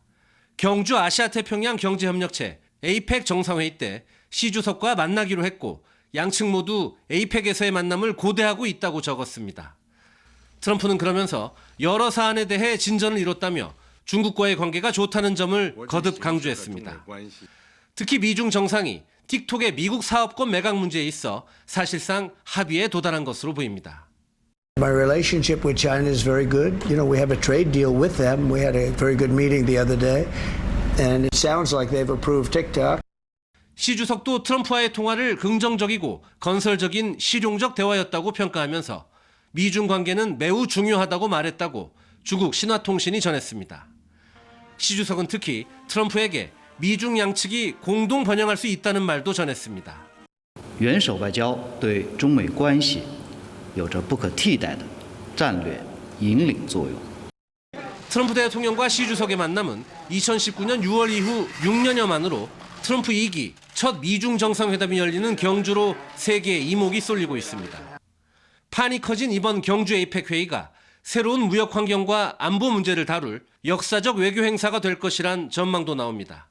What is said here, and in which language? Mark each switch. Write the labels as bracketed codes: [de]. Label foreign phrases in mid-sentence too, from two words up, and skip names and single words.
[ko] 경주 아시아태평양 경제협력체 APEC 정상회의 때 시 주석과 만나기로 했고 양측 모두 APEC에서의 만남을 고대하고 있다고 적었습니다. 트럼프는 그러면서 여러 사안에 대해 진전을 이뤘다며 중국과의 관계가 좋다는 점을 거듭 강조했습니다. 특히 미중 정상이 틱톡의 미국 사업권 매각 문제에 있어 사실상 합의에 도달한 것으로 보입니다. [en] My relationship with China is very good. You know, we have a trade deal with them. We had a very good meeting the other day, and it sounds like they've approved TikTok. [ko] 시 주석도 트럼프와의 통화를 긍정적이고 건설적인 실용적 대화였다고 평가하면서 미중 관계는 매우 중요하다고 말했다고 중국 신화통신이 전했습니다. 시 주석은 특히 트럼프에게 미중 양측이 공동 번영할 수 있다는 말도 전했습니다. [zh] 元首外交对中美关系有着不可替代的战略引领作用。 [ko] 트럼프 대통령과 시 주석의 만남은 2019년 6월 이후 6년여 만으로 트럼프 2기 첫 미중 정상회담이 열리는 경주로 세계의 이목이 쏠리고 있습니다. 판이 커진 이번 경주 APEC 회의가 새로운 무역 환경과 안보 문제를 다룰 역사적 외교 행사가 될 것이란 전망도 나옵니다.